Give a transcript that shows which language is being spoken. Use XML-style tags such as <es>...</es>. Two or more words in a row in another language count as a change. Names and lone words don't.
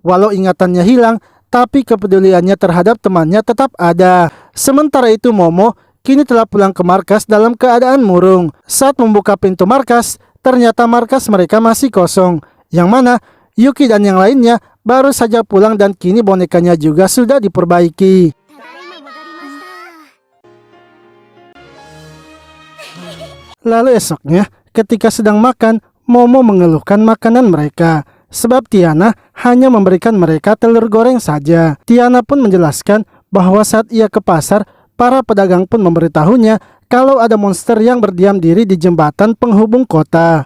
<id>Walau ingatannya hilang, tapi kepeduliannya terhadap temannya tetap ada. Sementara itu Momo kini telah pulang ke markas dalam keadaan murung. Saat membuka pintu markas, ternyata markas mereka masih kosong. Yang mana Yuki dan yang lainnya baru saja pulang dan kini bonekanya juga sudah diperbaiki.</id> <ja>ただいま戻りました。</ja> <id>Lalu esoknya, ketika sedang makan, Momo mengeluhkan makanan mereka. Sebab Tiana hanya memberikan mereka telur goreng saja. Tiana pun menjelaskan bahwa saat ia ke pasar, para pedagang pun memberitahunya kalau ada monster yang berdiam diri di jembatan penghubung kota.</id>